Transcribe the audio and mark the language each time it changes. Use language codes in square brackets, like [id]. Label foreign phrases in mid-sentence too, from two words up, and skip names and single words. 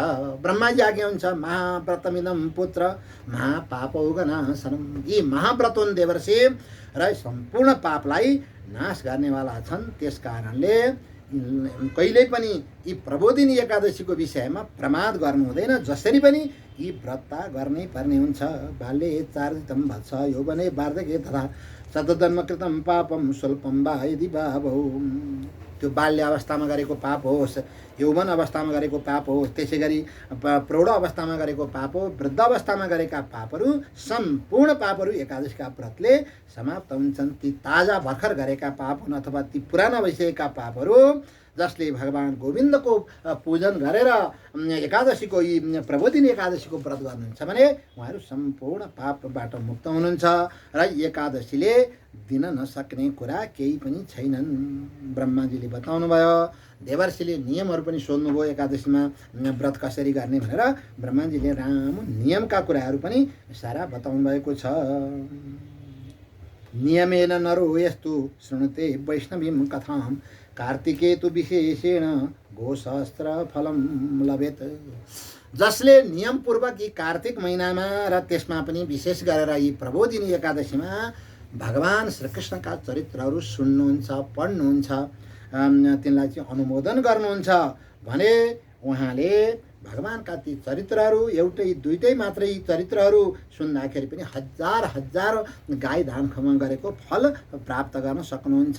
[ne] ब्रह्माजी आज्ञा हुन्छ [sa] महाव्रतमिदं पुत्र महापापौघनाशनम्। [ne] यी महाव्रत हुन् देवर्षि र सम्पूर्ण पापलाई नाश गर्नेवाला छन्। त्यस कारणले कहिल्यै पनि यी प्रबोधिनी एकादशीको विषयमा प्रमाद गर्नु हुँदैन। जसरी पनि यी व्रत गर्नै पर्ने हुन्छ। [sa] बाल्ये चार्जितं वत्स यौवने वार्धक्ये तथा शतजन्म कृतं पापं स्वल्पं वा यदि वा भवेत्। [ne] त्यो बाल्य अवस्थामा गरेको पाप होस्, यौवन अवस्थामा गरेको पाप होस्, त्यसै गरी प्रौढ अवस्थामा गरेको पाप हो, वृद्ध अवस्थामा गरेका पापहरू सम्पूर्ण पापहरू एकादशीका व्रतले समाप्त हुन्छन्। ती ताजा भर्खर गरेका पाप हुन् अथवा ती पुराना भइसकेका पापहरू जसले भगवान गोविन्दको पूजन गरेर एकादशीको यी प्रबोधिनी एकादशीको व्रत गर्नुहुन्छ भने उहाँहरू सम्पूर्ण पापबाट मुक्त हुनुहुन्छ। र एकादशीले दिन नसक्ने कुरा केही पनि छैनन् ब्रह्माजीले बताउनु भयो। देवर्षिले नियमहरू पनि सोध्नुभयो एकादशीमा व्रत कसरी गर्ने भनेर। ब्रह्माजीले राम्रो नियमका कुराहरू पनि सारा बताउनु भएको छ। [sa] नियमेन नरो यस्तु शृणुते वैष्णवीं कथां कार्तिके तु विशेषेण गोसहस्त्र फलं लभेत। [ne] जसले नियमपूर्वक यी कार्तिक महिनामा र त्यसमा पनि विशेष गरेर यी प्रबोधिनी एकादशीमा भगवान श्रीकृष्णका चरित्रहरू सुन्नुहुन्छ, पढ्नुहुन्छ, तिनलाई चाहिँ अनुमोदन गर्नुहुन्छ भने उहाँले भगवानका ती चरित्रहरू एउटै दुईटै मात्रै चरित्रहरू सुन्दाखेरि पनि हजार हजार गाई धान खमा गरेको फल प्राप्त गर्न सक्नुहुन्छ।